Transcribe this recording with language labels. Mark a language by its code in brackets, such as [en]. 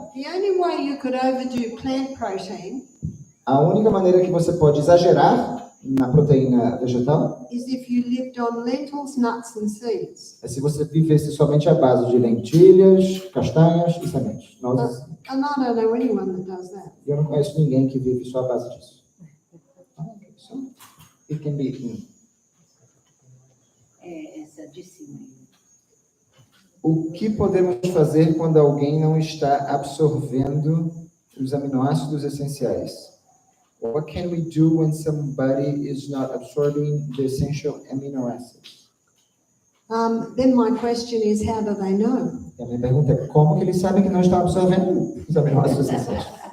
[en] The only way you could overdo plant protein [pt] A única maneira que você pode exagerar na proteína vegetal [en] is if you lived on lentils, nuts and seeds. [pt] é se você vivesse somente à base de lentilhas, castanhas e sementes. [en] And I don't know anyone that does that. [pt] Eu não conheço ninguém que vive só à base disso. [en] So, it can be eaten. [pt] Essa de cima. O que podemos fazer quando alguém não está absorvendo os aminoácidos essenciais? [en] What can we do when somebody is not absorbing the essential amino acids? Then my question is, how do they know? [pt] E a minha pergunta é, como que eles sabem que não estão absorvendo os aminoácidos essenciais?